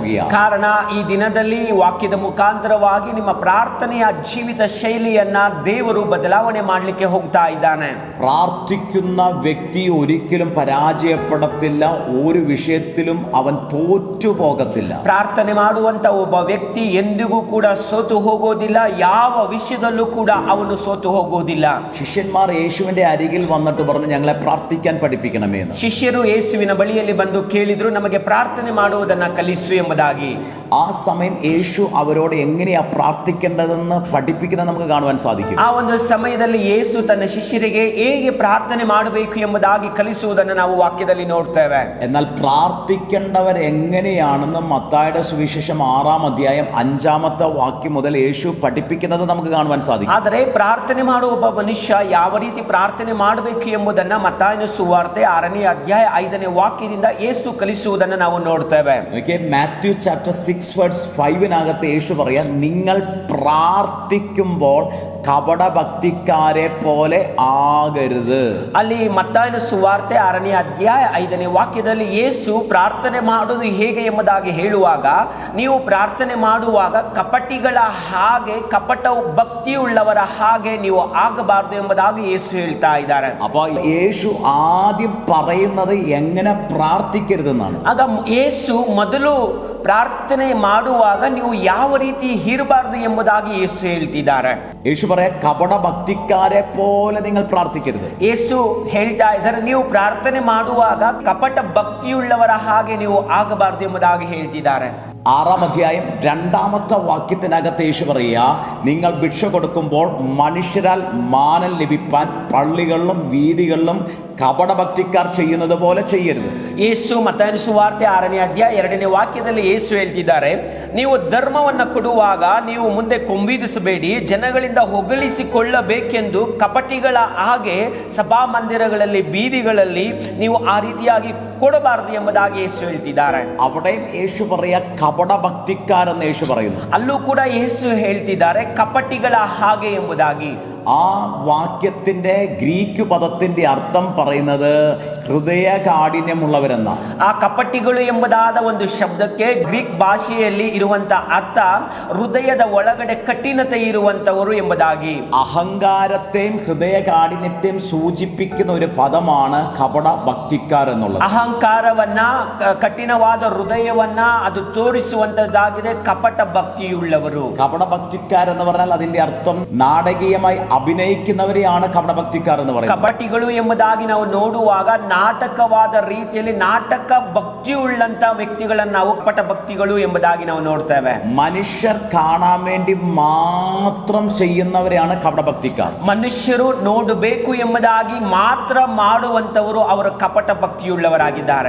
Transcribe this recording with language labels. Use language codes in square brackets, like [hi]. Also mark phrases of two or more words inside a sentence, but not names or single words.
[kn] ಕಾರಣ ಈ ದಿನದಲ್ಲಿ ವಾಕ್ಯದ ಮುಖಾಂತರವಾಗಿ ನಿಮ್ಮ ಪ್ರಾರ್ಥನೆಯ ಜೀವಿತ ಶೈಲಿಯನ್ನ ದೇವರು ಬದಲಾವಣೆ ಮಾಡಲಿಕ್ಕೆ ಹೋಗ್ತಾ ಇದ್ದಾನೆ. [ml] പ്രാർത്ഥിക്കുന്ന വ്യക്തി ഒരിക്കലും പരാജയപ്പെടത്തില്ല. ഒരു വിഷയത്തിലും അവൻ തോറ്റുപോകത്തില്ല. [kn] ಪ್ರಾರ್ಥನೆ ಮಾಡುವಂತ ಒಬ್ಬ ವ್ಯಕ್ತಿ ಎಂದಿಗೂ ಕೂಡ ಸೋತು ಹೋಗೋದಿಲ್ಲ. ಯಾವ ವಿಷಯದಲ್ಲೂ ಕೂಡ ಅವನು ಸೋತು ಹೋಗೋದಿಲ್ಲ. [ml] ശിഷ്യന്മാർ യേശുവിന്റെ അരികിൽ വന്നിട്ട് പറഞ്ഞു, ഞങ്ങളെ പ്രാർത്ഥിക്കാൻ പഠിപ്പിക്കണമേ എന്ന്. [kn] ಶಿಷ್ಯರು ಯೇಸುವಿನ ಬಳಿಯಲ್ಲಿ ಬಂದು ಕೇಳಿದ್ರು, ನಮಗೆ ಪ್ರಾರ್ಥನೆ ಮಾಡುವುದನ್ನ ಕಲಿಸು ಎಂಬುದಾಗಿ. [ml] ആ സമയം യേശു അവരോട് എങ്ങനെയാ പ്രാർത്ഥിക്കേണ്ടതെന്ന് പഠിപ്പിക്കുന്നത് നമുക്ക് കാണുവാൻ സാധിക്കും. [kn] ಆ ಒಂದು ಸಮಯದಲ್ಲಿ ಯೇಸು ತನ್ನ ಶಿಷ್ಯರಿಗೆ ಹೇಗೆ ಪ್ರಾರ್ಥನೆ ಮಾಡಬೇಕು ಎಂಬುದಾಗಿ ಕಲಿಸುವುದನ್ನು ನಾವು ವಾಕ್ಯದಲ್ಲಿ ನೋಡ್ತೇವೆ. [ml] എന്നാൽ പ്രാർത്ഥിക്കേണ്ടവർ എങ്ങനെയാണെന്ന് മത്തായിയുടെ സുവിശേഷം 6-ാം അധ്യായം 5-ാമത്തെ വാക്യം മുതൽ യേശു പഠിപ്പിക്കുന്നത് നമുക്ക് കാണുവാൻ സാധിക്കും. [kn] ಆದರೆ ಪ್ರಾರ್ಥನೆ ಮಾಡುವ ಒಬ್ಬ ಮನುಷ್ಯ ಯಾವ ರೀತಿ ಪ್ರಾರ್ಥನೆ ಮಾಡಬೇಕು ಎಂಬುದನ್ನ ಮತ್ತಾಯನ ಸುವಾರ್ತೆ 6ನೇ ಅಧ್ಯಾಯ 5ನೇ ವಾಕ್ಯದಿಂದ ಯೇಸು ಕಲಿಸುವುದನ್ನು ನಾವು ನೋಡ್ತೇವೆ. [ml] മാത്യു ചാപ്റ്റർ 6:5 യേശു പറയാ, നിങ്ങൾ പ്രാർത്ഥിക്കുമ്പോൾ കപടഭക്തിക്കാരെ പോലെ ആകരുത്. [kn] ಅಲ್ಲಿ ಮತ್ತಾಯನ ಸುವಾರ್ತೆ 6ನೇ ಅಧ್ಯಾಯ 5ನೇ ವಾಕ್ಯದಲ್ಲಿ ಯೇಸು ಪ್ರಾರ್ಥನೆ ಮಾಡುವುದು ಹೇಗೆ ಎಂಬುದಾಗಿ ಹೇಳುವಾಗ, ನೀವು ಪ್ರಾರ್ಥನೆ ಮಾಡುವಾಗ ಕಪಟಿಗಳ ಹಾಗೆ, ಕಪಟ ಭಕ್ತಿಯುಳ್ಳವರ ಹಾಗೆ ನೀವು ಆಗಬಾರದು ಎಂಬುದಾಗಿ ಯೇಸು ಹೇಳ್ತಾ ಇದ್ದಾರೆ. [ml] അപ്പൊ യേശു ആദ്യം പറയുന്നത് എങ്ങനെ പ്രാർത്ഥിക്കരുതെന്നാണ്. [kn] ಆಗ ಯೇಸು ಮೊದಲು ಪ್ರಾರ್ಥನೆ ಮಾಡುವಾಗ ನೀವು ಯಾವ ರೀತಿ ಇರಬಾರದು ಎಂಬುದಾಗಿ ಯೇಸು ಹೇಳ್ತಿದ್ದಾರೆ. [ml] യേശു പറയാ, കപട ഭക്തിക്കാരെ പോലെ നിങ്ങൾ പ്രാർത്ഥിക്കരുത്. [kn] ಯೇಸು ಹೇಳ್ತಾ ಇದ್ದಾರೆ, ನೀವು ಪ್ರಾರ್ಥನೆ ಮಾಡುವಾಗ ಕಪಟ ಭಕ್ತಿಯುಳ್ಳವರ ಹಾಗೆ ನೀವು ಆಗಬಾರದು ಎಂಬುದಾಗಿ ಹೇಳ್ತಿದ್ದಾರೆ. [ml] 6-ാം അധ്യായം 2-ാമത്തെ വാക്യത്തിനകത്ത് യേശു പറയുക, നിങ്ങൾ ഭിക്ഷ കൊടുക്കുമ്പോൾ മനുഷ്യരാൽ മാനം ലഭിപ്പാൻ പള്ളികളിലും വീതികളിലും ಕಪಟಭಕ್ತಿಕಾರ ചെയ്യുന്നത് പോലെ ചെയ്യരുത്. [kn] ಯೇಸು ಮತ್ತಾಯನ ಸುವಾರ್ತೆ 6ನೇ ಅಧ್ಯಾಯ 2ನೇ ವಾಕ್ಯದಲ್ಲಿ ಯೇಸು ಹೇಳ್ತಿದ್ದಾರೆ, ನೀವು ಧರ್ಮವನ್ನು ಕೊಡುವಾಗ ನೀವು ಮುಂದೆ ಕೊಂಬಿದಿಸಬೇಡಿ, ಜನಗಳಿಂದ ಹೊಗಳಿಸಿಕೊಳ್ಳಬೇಕೆಂದು ಕಪಟಿಗಳ ಹಾಗೆ ಸಭಾ ಮಂದಿರಗಳಲ್ಲಿ ಬೀದಿಗಳಲ್ಲಿ ನೀವು ಆ ರೀತಿಯಾಗಿ ಕೊಡಬಾರದು ಎಂಬುದಾಗಿ ಯೇಸು ಹೇಳ್ತಿದ್ದಾರೆ. [ml] അവിടെയും യേശു പറയുക കപടഭക്തിക്കാരെന്ന് യേശു പറയുന്നു. [kn] ಅಲ್ಲೂ ಕೂಡ ಯೇಸು ಹೇಳ್ತಿದ್ದಾರೆ ಕಪಟಿಗಳ ಹಾಗೆ ಎಂಬುದಾಗಿ. [ml] ആ വാക്യത്തിന്റെ ഗ്രീക്ക് പദത്തിന്റെ അർത്ഥം പറയുന്നത് ഹൃദയ കാഠിന്യമുള്ളവരെന്ന. [kn] ಆ ಕಪಟಿಗಳು ಎಂಬುದಾದ ಒಂದು ಶಬ್ದಕ್ಕೆ ಗ್ರೀಕ್ ಭಾಷೆಯಲ್ಲಿ ಇರುವಂತ ಅರ್ಥ ಹೃದಯದ ಒಳಗಡೆ ಕಠಿಣತೆ ಇರುವಂತವರು ಎಂಬುದಾಗಿ. [ml] അഹങ്കാരത്തെയും ഹൃദയ കാഠിന്യത്തെയും സൂചിപ്പിക്കുന്ന ഒരു പദമാണ് കപട ഭക്തിക്കാർ എന്നുള്ളത്. [kn] ಅಹಂಕಾರವನ್ನ, ಕಠಿಣವಾದ ಹೃದಯವನ್ನ ಅದು ತೋರಿಸುವಂತದ್ದಾಗಿದೆ ಕಪಟ ಭಕ್ತಿಯುಳ್ಳವರು. [ml] കപട ഭക്തിക്കാർ എന്ന് പറഞ്ഞാൽ അതിന്റെ അർത്ഥം നാടകീയമായി അഭിനയിക്കുന്നവരെയാണ് കപടഭക്തിക്കാർ എന്ന് പറയുന്നത്. [kn] ಕಪಟಿಗಳು ಎಂಬುದಾಗಿ ನಾವು ನೋಡುವಾಗ ನಾಟಕವಾದ ರೀತಿಯಲ್ಲಿ ನಾಟಕ ಭಕ್ತಿಯುಳ್ಳಂತ ವ್ಯಕ್ತಿಗಳನ್ನು ನಾವು ಕಪಟ ಭಕ್ತಿಗಳು ಎಂಬುದಾಗಿ ನಾವು ನೋಡ್ತೇವೆ. [ml] മനുഷ്യർ കാണാൻ വേണ്ടി മാത്രം ചെയ്യുന്നവരെയാണ് കപടഭക്തിക്കാർ. [kn] ಮನುಷ್ಯರು ನೋಡಬೇಕು ಎಂಬುದಾಗಿ ಮಾತ್ರ ಮಾಡುವಂತವರು ಅವರು ಕಪಟ ಭಕ್ತಿಯುಳ್ಳವರಾಗಿದ್ದಾರೆ.